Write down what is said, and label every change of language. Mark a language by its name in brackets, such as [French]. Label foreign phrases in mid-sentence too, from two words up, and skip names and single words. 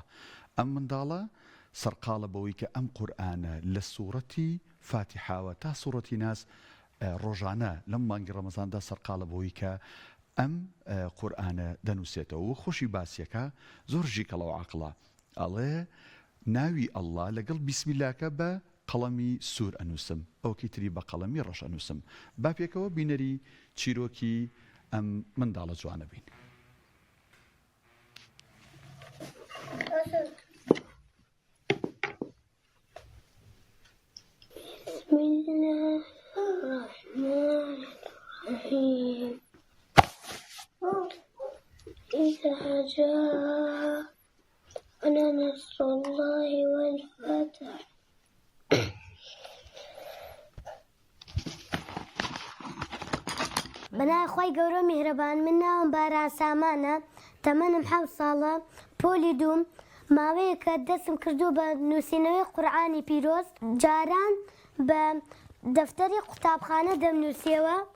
[Central Kurdish] ئەم منداڵە سەرقاڵە بەوەی کە ئەم قورئانە لە سوورەتی فاتیحاوە تا سوورەتی ناس ڕۆژانە لەم مانگی ڕەمەزاندا سەرقاڵە بەوەی کە ئەم قورئانە دەنووسێتەوە و خۆشی باسیەکە زۆر ژیکەڵەوە عەقڵە ئەڵێ ناوی ئەڵڵا لەگەڵ بیسمیلاکە بە قەڵەمی سوور ئەنووسم ئەوکی تری بە قەڵەمی ڕەش ئەنووسم. با پێکەوە بینەری چیرۆکی ئەم منداڵە جوانە بین. [Arabic] بسم الله الرحمن الرحيم إذا جاء نصر الله والفتح [Central Kurdish] بەنای خۆی گەورە میهرەبان من ناوم باران سامانە تەمەنم 7 ساڵە پۆلی دووم ماوەیەکە دەستم کردو بە نووسینەوەی قورئانی پیرۆز جاران بە دەفتەری قوتابخانە دەمنووسیەوە